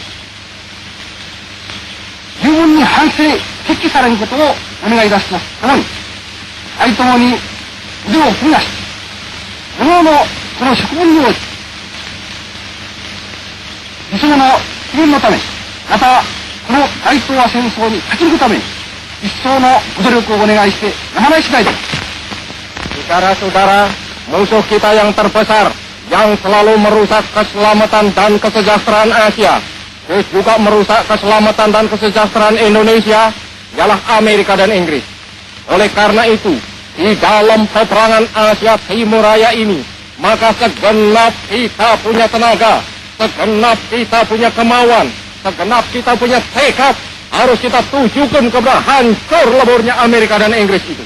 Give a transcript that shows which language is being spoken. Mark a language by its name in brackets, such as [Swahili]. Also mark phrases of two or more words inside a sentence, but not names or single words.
[Japanese] 十分に反省決起されることをお願いいたしますともに、相ともに腕を組み出し、各々その職務に応じ理想の実現のため、またこの大東亜戦争に勝ち抜くために一層のご努力をお願いしてやまない次第です。 [Indonesian] Saudara-saudara, musuh kita yang terbesar yang selalu merusak keselamatan dan kesejahteraan Asia, terus juga merusak keselamatan dan kesejahteraan Indonesia, ialah Amerika dan Inggris. Oleh karena itu, di dalam peperangan Asia Timur Raya ini, maka segenap kita punya tenaga, segenap kita punya kemauan, segenap kita punya tekad, harus kita tujukan kepada hancur leburnya Amerika dan Inggris itu.